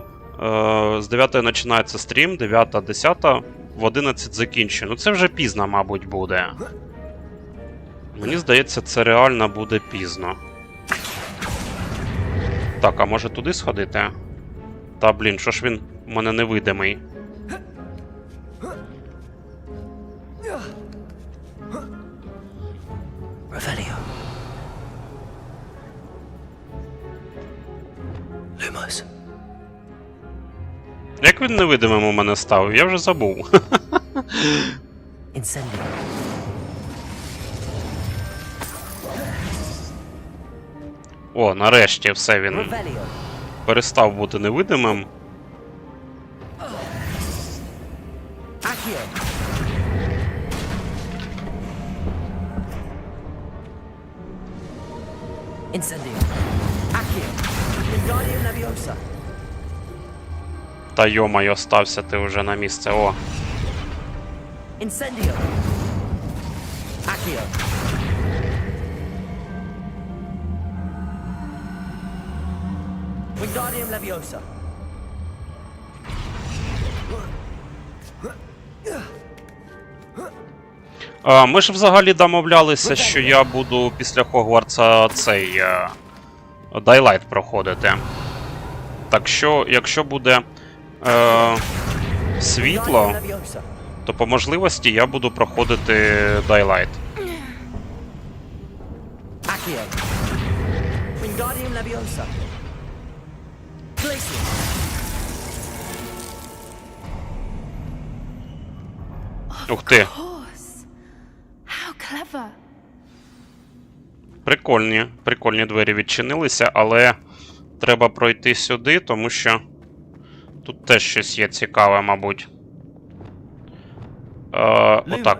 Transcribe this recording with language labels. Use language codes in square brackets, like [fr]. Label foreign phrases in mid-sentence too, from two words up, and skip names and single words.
[uk] з 9-ї починається стрім, 9-та, 10-та, в 11 закінчую. Ну це вже пізно, мабуть, буде. Мені здається, це реально буде пізно. Так, а може туди сходити? Та, блін, що ж він у мене невидимий? Revelio. Lumos. Як він невидимим у мене став? Я вже забув. Incendio. О, нарешті все, він Revelio. перестав бути невидимим. Accio. Incendio. Accio. Wingardium Leviosa. Та йомайо, стався ти вже на місце, о. Incendio. Accio. Wingardium Leviosa. Ми ж взагалі домовлялися, що я буду після Хогвартса цей Daylight проходити. Так що, якщо буде світло, Wingardium Leviosa. то по можливості я буду проходити Daylight. Accio. Wingardium Leviosa. Glacius. Ух ти, [en] Of course. How clever. [uk] прикольні двері відчинилися, але треба пройти сюди, тому що тут теж щось є цікаве, мабуть. Отак.